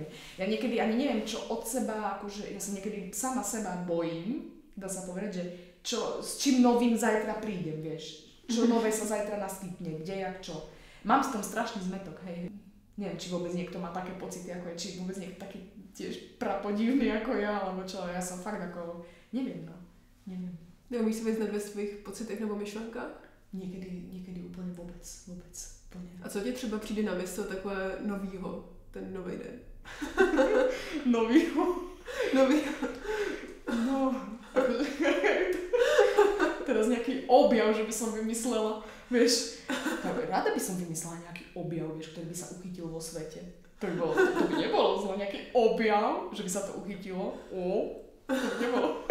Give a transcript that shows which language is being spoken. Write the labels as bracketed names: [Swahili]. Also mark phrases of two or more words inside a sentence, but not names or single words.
[Slovak] Ja niekedy ani neviem, čo od seba, akože ja sa niekedy sama seba bojím, dá sa povedať, že s čím novým zajtra prídem, vieš. Čo nové sa zajtra naskytne, kde, jak, čo. Mám s tom strašný zmetok, hej. Neviem, či vôbec niekto má také pocity, ako je, či vôbec niekto taký tiež prapodivný ako ja, alebo čo, ja som fakt ako, neviem. [Czech] Neumíš si vyznat ve svých pocitech nebo myšlenkách? [Slovak] Niekedy úplne vôbec. [Czech] A co ti třeba přijde na mysl takové novýho, ten nový den? Novýho? No, [Slovak] teraz nejaký objav, že by som vymyslela, vieš. Rada by som vymyslela nejaký objav, vieš, ktorý by sa uchytil vo svete. To by nebolo zle, nejaký objav, že by sa to uchytilo. To by nebolo.